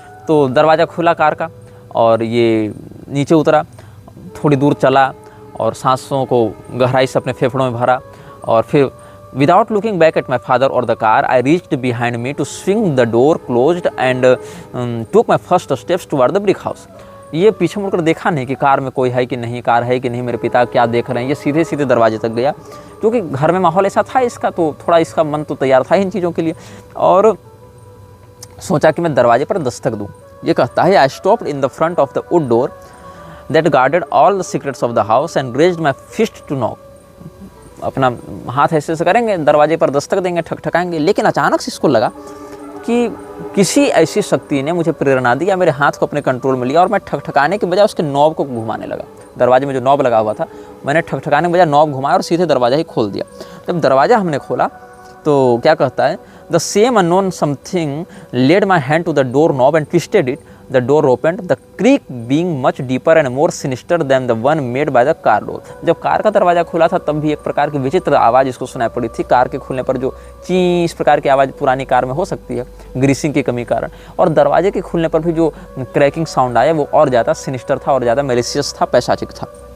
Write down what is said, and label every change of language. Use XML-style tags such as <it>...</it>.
<hi>तो दरवाज़ा खुला कार का, और ये नीचे उतरा, थोड़ी दूर चला, और सांसों को गहराई से अपने फेफड़ों में भरा, और फिर</hi> <en>Without looking back at my father और the car, I reached behind me to swing the door closed and took my first steps toward the brick house.</en> <hi>ये पीछे मुड़कर देखा नहीं कि कार में कोई है कि नहीं, कार है कि नहीं, मेरे पिता क्या देख रहे हैं। ये सीधे सीधे दरवाजे तक गया, क्योंकि घर में माहौल ऐसा था इसका, तो थोड़ा इसका मन तो तैयार था इन चीज़ों के लिए, और सोचा कि मैं दरवाजे पर दस्तक दूँ। ये कहता है,</hi> <en>I stopped in the front of the wood door that guarded all the secrets of the house and raised my fist to knock.</en> <hi>अपना हाथ ऐसे से करेंगे, दरवाजे पर दस्तक देंगे, ठकठकाएंगे, लेकिन अचानक से इसको लगा कि किसी ऐसी शक्ति ने मुझे प्रेरणा दी, या मेरे हाथ को अपने कंट्रोल में लिया, और मैं ठकठकाने के बजाय उसके नॉब को घुमाने लगा। दरवाजे में जो नॉब लगा हुआ था, मैंने ठकठकाने के बजाय नॉब घुमाया और सीधे दरवाज़ा ही खोल दिया। जब दरवाज़ा हमने खोला, तो क्या कहता है,</hi> <en>The same unknown something led my hand to the door knob and twisted it. The door opened, the creak being much deeper and more sinister than the one made by the car door.</en> <hi>जब car का दरवाज़ा खुला था, तब भी एक प्रकार की विचित्र आवाज़ इसको सुनाई पड़ी थी। कार के खुलने पर जो ची इस प्रकार की आवाज़ पुरानी कार में हो सकती है, ग्रीसिंग की कमी कारण, और दरवाजे के खुलने पर भी जो क्रैकिंग साउंड आया, वो और ज़्यादा सिनिस्टर था, और ज़्यादा मेलिशियस था, पैशाचिक था।</hi>